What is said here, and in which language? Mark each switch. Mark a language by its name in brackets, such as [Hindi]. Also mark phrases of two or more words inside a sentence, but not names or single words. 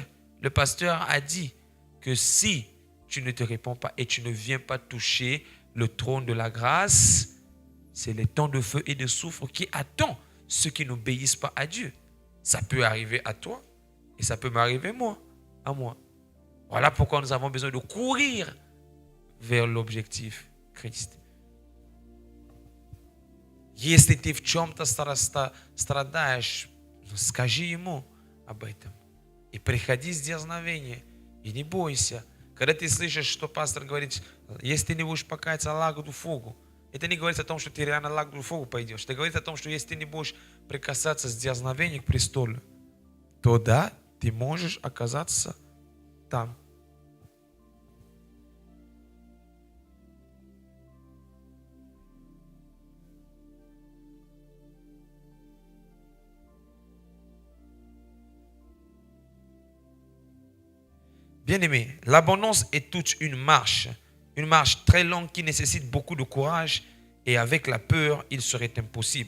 [French] Le pasteur a dit que si tu ne te réponds pas et tu ne viens pas toucher le trône de la grâce, c'est les temps de feu et de soufre qui attendent ceux qui n'obéissent pas à Dieu. Ça peut arriver à toi et ça peut m'arriver à moi. Voilà pourquoi nous avons besoin de courir vers l'objectif Christ. [Russian] Если ты в чем-то страдаешь, скажи ему об этом. И приходи с дерзновением. И не бойся. Когда ты слышишь, что пастор говорит, если ты не будешь покаяться, [French] lac de feu, [Russian] это не говорит о том, что ты реально [French] lac de feu [Russian] пойдешь. Это говорит о том, что если ты не будешь прикасаться с дерзновением к престолу, то да, ты можешь оказаться там. [French] Bien-aimé, l'abondance est toute une marche très longue qui nécessite beaucoup de courage Et avec la peur, il serait impossible.